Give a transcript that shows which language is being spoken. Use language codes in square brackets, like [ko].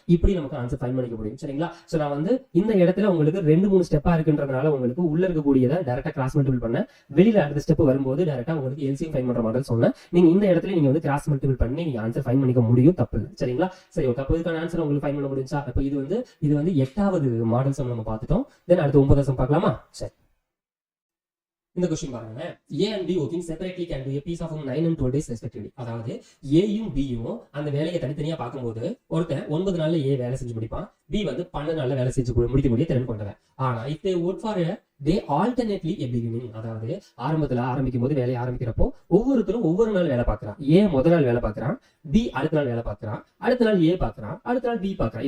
[ta] இப்படி நமக்கு answer fine பண்ணிக்க முடியும். சரிங்களா, ஸோ நான் வந்து இந்த இடத்துல உங்களுக்கு 2-3 ஸ்டெப்பா இருக்குன்றதுனால உங்களுக்கு உள்ள இருக்கக்கூடியதை டைரக்டா கிராஸ் மல்டிபிள் பண்ண, வெளியில அடுத்த ஸ்டெப் வரும்போது டைரக்டா உங்களுக்கு எல்சிஎம் ஃபைன் பண்ற மாதிரி சொன்னேன். நீங்க இந்த இடத்துல நீங்க வந்து கிராஸ் மல்டிபிள் பண்ணி நீங்க ஆன்சர் ஃபைன் பண்ணிக்க முடியும், தப்பு இல்லை. சரிங்களா, சரி ஓகே, அப்போ இதுக்கான ஆன்சர் உங்களுக்கு ஃபைன் பண்ண முடிஞ்சா. அப்போ இது வந்து 8வது மாடல் சம் நம்ம பார்த்துட்டோம். தென் அடுத்து 9வது சம் பார்க்கலாமா. சரி, இந்த क्वेश्चन பாருங்க. [en] A and B working separately can do a piece of 9 and 12 days respectively. [ta] அதாவது ஏயும் பியும் அந்த வேலையை தனித்தனியா பார்க்கும்போது ஒருத்தன் 9 நாள்ல ஏ வேலை செஞ்சு முடிப்பான், பி வந்து 12 நாள்ல வேலை செஞ்சு முடிக்க முடிய திறன் கொண்டவன். ஆனா [en] if they work for a day alternately a beginning, [ta] அதாவது ஆரம்பத்துல ஆரம்பிக்கும் போது வேலையை ஆரம்பிக்கிறப்போ ஒவ்வொருத்தரும் ஒவ்வொரு நாள் வேலை பார்க்கறான். ஏ முதல் நாள் வேலை பார்க்கறான், பி அடுத்த நாள் வேலை பார்க்கறான், அடுத்த நாள் ஏ பார்க்கறான், அடுத்த நாள் பி பார்க்கறான்.